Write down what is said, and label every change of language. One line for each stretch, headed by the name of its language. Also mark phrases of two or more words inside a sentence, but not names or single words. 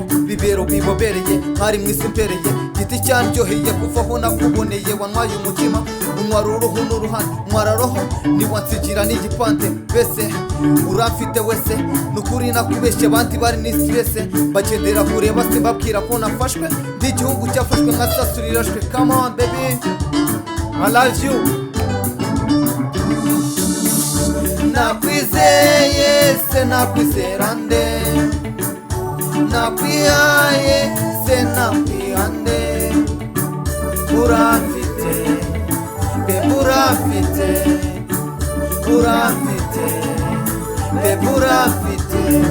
Kinyarwanda: Bibero bibobereye mwari mwisi impereye, giti cyandyoheye kuva aho nakuboneye. Wantwaye umutima, untwara uruhu n'uruhande, ntwara roho niwansigira n'igipande. Bese uramfite wese, nukuri nakubeshye abandi bari ni stress. Bagendera kureba se babwira ko nafashwe, ndi igihugu cyafashwe nka sasu rirashwe.
English: Come on baby, I love you.
Kinyarwanda: Nakwizeye se nakwizera nde, nakwihaye se nakwihande. Uramfite bebe, uramfite, uramfite bebe, uramfite.